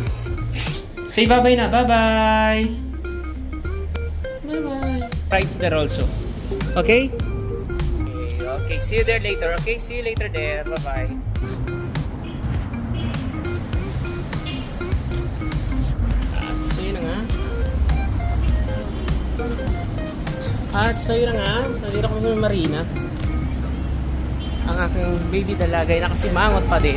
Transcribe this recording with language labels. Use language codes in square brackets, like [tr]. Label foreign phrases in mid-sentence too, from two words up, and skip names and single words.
[en] Say bye-bye na. Bye-bye. Bye-bye. Rides there also. Okay? Okay. See you there later. Okay? See you later there. Bye-bye. [tl] At so yun na nga. Nandito kami sa Marina. Ang aking baby dalagay nakasimangot pa din.